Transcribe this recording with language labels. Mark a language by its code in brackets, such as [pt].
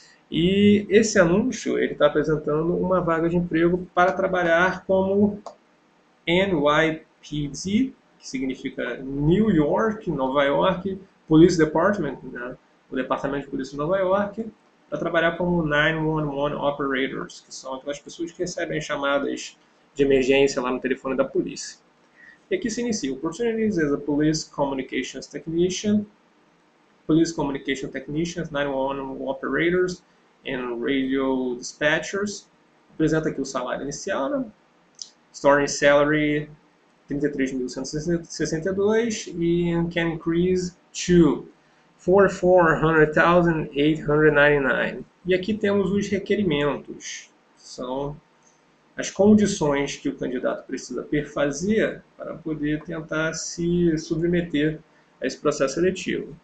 [pt] E esse anúncio ele está apresentando uma vaga de emprego para trabalhar como NYPD, que significa New York, Nova York, Police Department, né? O Departamento de Polícia de Nova York, para trabalhar como 911 Operators, que são aquelas pessoas que recebem chamadas de emergência lá no telefone da polícia. E aqui se inicia. [en] Opportunities as a Police Communications Technician, Police Communication Technicians, 911 Operators and Radio Dispatchers. [pt] Apresenta aqui o salário inicial, né? [en] Starting salary 33.162 e can increase to 4400,899. [pt] E aqui temos os requerimentos. São as condições que o candidato precisa perfazer para poder tentar se submeter a esse processo seletivo.